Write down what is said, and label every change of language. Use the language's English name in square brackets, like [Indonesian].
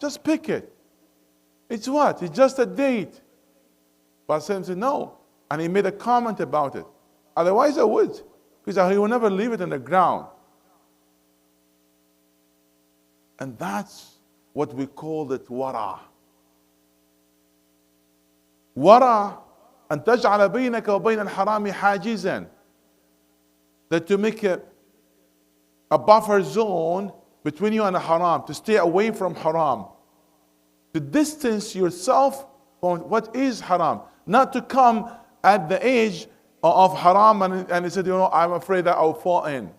[English] Just pick it. It's what? It's just a date. But Sam said, no. And he made a comment about it. Otherwise I would. Because he will never leave it in the ground. And that's what we call it wara. [Arabic] Wara, أن تجعل بينك وبين الحرام حاجزا. [English] That to make a buffer zone between you and the haram, to stay away from haram. To distance yourself from what is haram. Not to come at the edge of haram and he said, I'm afraid that I'll fall in.